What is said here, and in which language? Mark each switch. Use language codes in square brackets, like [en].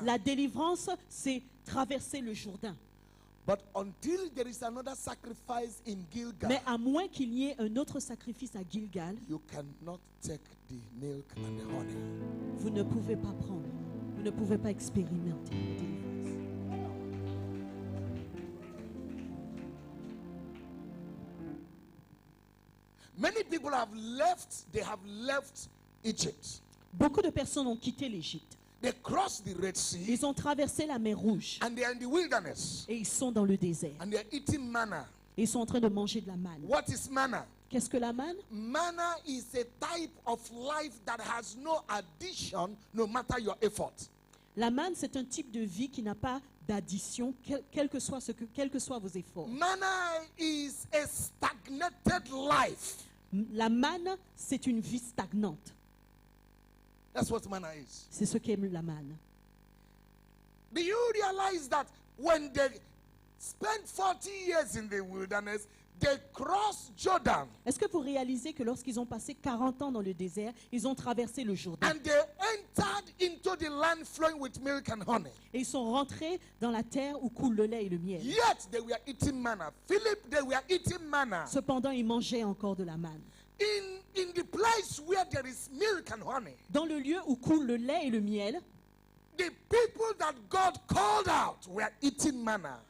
[fr] La délivrance, c'est traverser le Jourdain. [en] But until there is another sacrifice in Gilgal, [fr] Mais à moins qu'il y ait un autre sacrifice à Gilgal, [en] you cannot take the milk and the honey. [fr] vous ne pouvez pas prendre, vous ne pouvez pas expérimenter la délivrance. [en] Many people have left Egypt. [fr] Beaucoup de personnes ont quitté l'Égypte. [en] They crossed the Red Sea [fr] Ils ont traversé la mer Rouge [en] and they are in the wilderness [fr] et ils sont dans le désert. [en] and they are eating manna. [fr] Ils sont en train de manger de la manne. [en] What is manna? [fr] Qu'est-ce que la manne? [en] Manna is a type of life that has no addition no matter your effort. [fr] La manne, c'est un type de vie qui n'a pas d'addition, quels que soient vos efforts. [en] Manna is a stagnated life. [fr] La manne, c'est une vie stagnante. [en] That's what manna is. [fr] C'est ce qu'est la manne. [en] Do you realize that when they spent 40 years in the wilderness, they crossed Jordan [fr] Est-ce que vous réalisez que lorsqu'ils ont passé 40 ans dans le désert, ils ont traversé le Jourdain [en] and they entered into the land flowing with milk and honey? [fr] et ils sont rentrés dans la terre où coule le lait et le miel? [en] Yet they were eating manna. Philip, they were eating manna. [fr] Cependant, ils mangeaient encore de la manne. [en] In the place where there is milk and honey, [fr] Dans le lieu où coule le lait et le miel, [en] the people that God called out were eating manna